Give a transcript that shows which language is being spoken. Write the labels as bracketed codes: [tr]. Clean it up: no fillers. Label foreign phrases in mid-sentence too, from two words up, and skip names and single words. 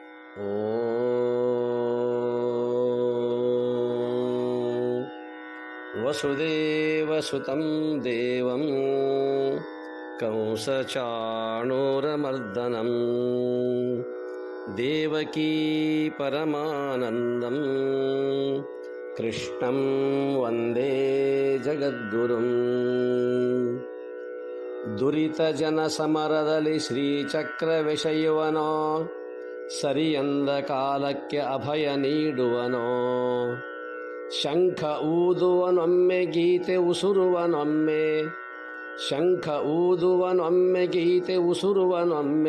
[sa] ಓಂ ವಸುದೇವಸುತಂ ದೇವಂ ಕಂಸಚಾಣೂರಮರ್ದನಂ ದೇವಕೀ ಪರಮಾನಂದಂ ಕೃಷ್ಣಂ ವಂದೇ ಜಗದ್ಗುರುಂ. [kn] ದುರಿತಜನ ಸಮರದಲ್ಲಿ ಶ್ರೀಚಕ್ರವೆಸೆಯುವನೋ, ಸರಿಯಂದ ಕಾಲಕ್ಕೆ ಅಭಯ ನೀಡುವನೋ. ಶಂಖ ಊದುವನೊಮ್ಮೆ ಗೀತೆ ಉಸುರುವನೊಮ್ಮೆ, ಶಂಖ ಊದುವನೊಮ್ಮೆ ಗೀತೆ ಉಸುರುವನೊಮ್ಮೆ.